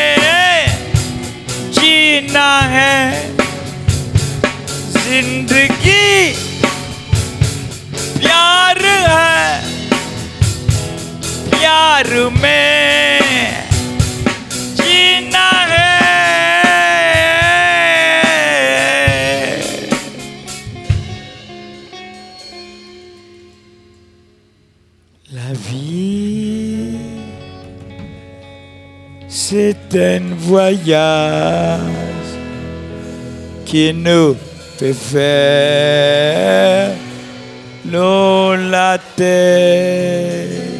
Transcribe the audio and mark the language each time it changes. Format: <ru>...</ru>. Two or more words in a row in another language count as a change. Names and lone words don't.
<hi>जीना है जिंदगी प्यार है प्यार में जीना है</hi> <fr>la vie c'est un voyage qui nous fait faire la terre.</fr>